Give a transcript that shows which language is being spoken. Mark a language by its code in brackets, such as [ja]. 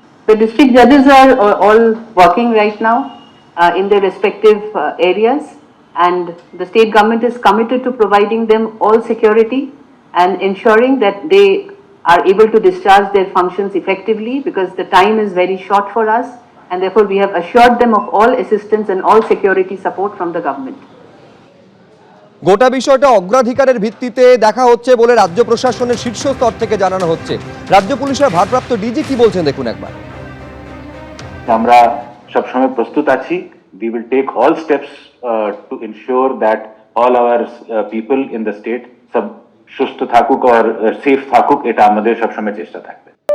[en] The district judges are all working right now in their respective areas, and the state government is committed to providing them all security and ensuring that they are able to discharge their functions effectively, because the time is very short for us, and therefore we have assured them of all assistance and all security support from the government. [bn] গোটা বিষয়টা অগ্রাধিকারের ভিত্তিতে দেখা হচ্ছে বলে রাজ্য প্রশাসনের শীর্ষ স্তর থেকে জানানো হচ্ছে। রাজ্য পুলিশের ভারপ্রাপ্ত ডিজি কি বলছেন দেখুন একবার। আমরা সবসময় প্রস্তুত আছি। [en] We will take all steps to ensure that all our people in the state, [bn] সুস্থ থাকুক আর সেফ থাকুক, এটা আমাদের সবসময় চেষ্টা থাকবে।